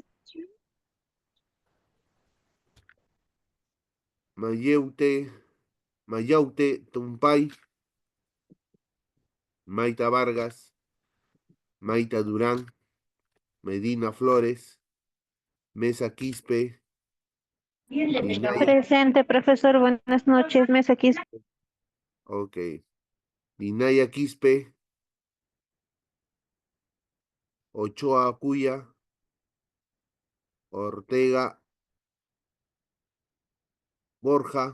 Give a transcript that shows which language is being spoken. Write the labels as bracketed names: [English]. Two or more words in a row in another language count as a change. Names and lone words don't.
[Spanish] Mayaute Tumpay. Maita Vargas. Maita Durán. Medina Flores. Mesa Quispe. Minaya, Presente, profesor, buenas noches. Mesa aquí. ok. Minaya Quispe. Ochoa Acuya. Ortega Borja.